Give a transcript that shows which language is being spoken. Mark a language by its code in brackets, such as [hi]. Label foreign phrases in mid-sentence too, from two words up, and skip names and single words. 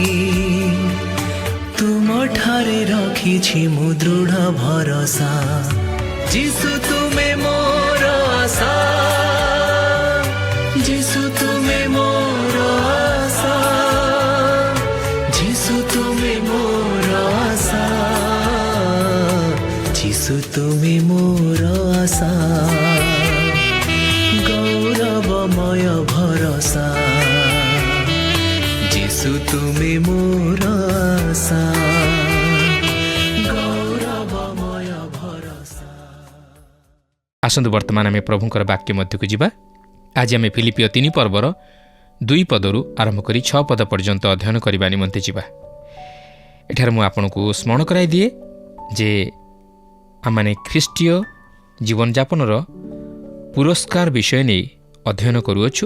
[or] ତୁମ ଠାରେ ରଖିଛି ମୁଁ ଦୃଢ଼ ଭରସା ଯୀଶୁ ତୁମେ ମୋର ଆଶା ଯୀଶୁ ତୁମେ ମୋର ଆଶା ଯୀଶୁ ତୁମେ ମୋର ଆଶା ଯୀଶୁ ତୁମେ ମୋର ଆଶା ଗୌରବମୟ ଭରସା ଯୀଶୁ ତୁମେ ମୋର ଆଶା ଗୌରବମୟ ଭରସା। आसନ୍ତୁ ବର୍ତ୍ତମାନ ଆମେ ପ୍ରଭୁଙ୍କର ବାକ୍ୟ ମଧ୍ୟକୁ ଯିବା। ଆଜି ଆମେ ଫିଲିପିଓ 3 ପର୍ବର 2 ପଦରୁ ଆରମ୍ଭ କରି 6 ପଦ ପର୍ଯ୍ୟନ୍ତ ଅଧ୍ୟୟନ କରିବା ନିମନ୍ତେ ଯିବା। ଏଠାରେ ମୁଁ ଆପଣଙ୍କୁ ସ୍ମରଣ କରାଇ ଦିଏ ଯେ ଆମମାନେ ଖ୍ରୀଷ୍ଟୀୟ ଜୀବନଯାପନର ପୁରସ୍କାର ବିଷୟ ନେଇ ଅଧ୍ୟୟନ କରୁଅଛୁ।